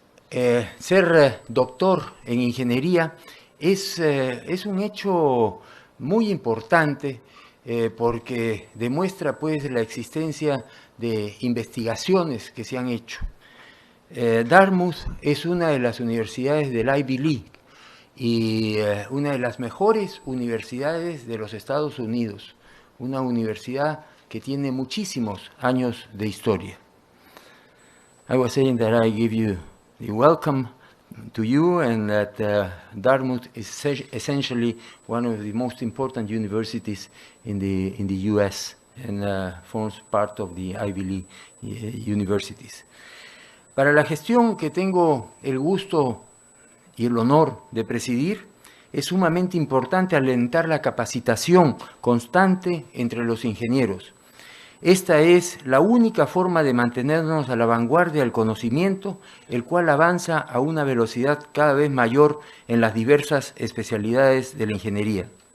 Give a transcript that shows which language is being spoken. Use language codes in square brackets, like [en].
[es] Ser doctor en ingeniería es un hecho muy importante porque demuestra pues la existencia de investigaciones que se han hecho. Dartmouth es una de las universidades del Ivy League y una de las mejores universidades de los Estados Unidos, una universidad que tiene muchísimos años de historia. [en] I was saying that I give you the welcome to you and that Dartmouth is essentially one of the most important universities in the US and forms part of the Ivy League universities. [es] Para la gestión que tengo el gusto y el honor de presidir, es sumamente importante alentar la capacitación constante entre los ingenieros. Esta es la única forma de mantenernos a la vanguardia del conocimiento, el cual avanza a una velocidad cada vez mayor en las diversas especialidades de la ingeniería.